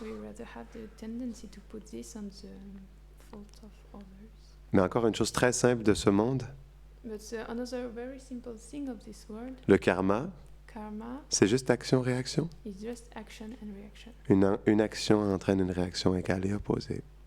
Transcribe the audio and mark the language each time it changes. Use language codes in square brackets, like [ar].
[en] We rather have the tendency to put this on the fault of others. [fr] Mais encore une chose très simple de ce monde, [en] But another very simple thing of this world, [fr] le karma, [en] karma, [fr] c'est juste action-réaction. [en] is just action and reaction. [fr] Une action entraîne une réaction égale et opposée.